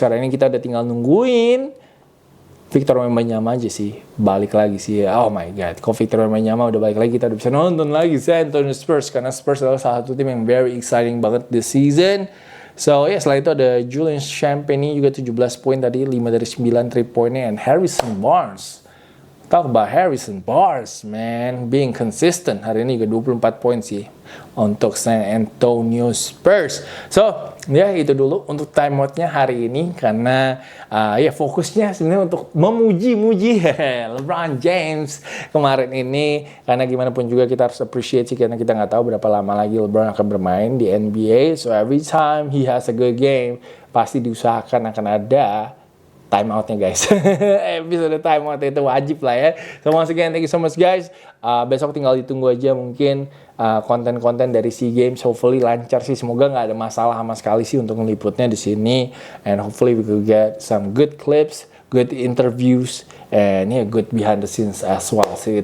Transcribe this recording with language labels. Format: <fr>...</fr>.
<id>Hari ini kita udah tinggal nungguin Victor Wembanyama aja sih balik lagi sih. Oh my god, kalau Victor Wembanyama udah balik lagi, kita udah bisa nonton lagi San Antonio Spurs, karena Spurs adalah salah satu tim yang</id> <en>very exciting</en> <id>banget</id> <en>this season.</en> <id>So setelah itu ada Julian Champagnie juga 17 poin tadi, 5 dari 9 3 poinnya, and Harrison Barnes.</id> <en>Talk about Harrison Barnes, man, being consistent.</en> <id>Hari ini juga 24 poin sih untuk San Antonio Spurs. So, itu dulu untuk timeoutnya hari ini, karena fokusnya sebenarnya untuk memuji-muji LeBron James kemarin ini, karena gimana pun juga kita harus appreciate sih, karena kita nggak tahu berapa lama lagi LeBron akan bermain di NBA.</id> <en>So every time he has a good game,</en> <id>pasti diusahakan akan ada time outnya guys. Episode time out itu wajib lah ya.</id> <en>So once again, thank you so much guys.</en> <id>Besok tinggal ditunggu aja mungkin konten-konten dari SEA Games.</id> <en>Hopefully</en> <id>lancar sih. Semoga nggak ada masalah sama sekali sih untuk ngeliputnya di sini.</id> <en>And hopefully we could get some good clips, good interviews, and good behind the scenes as well sih.</en>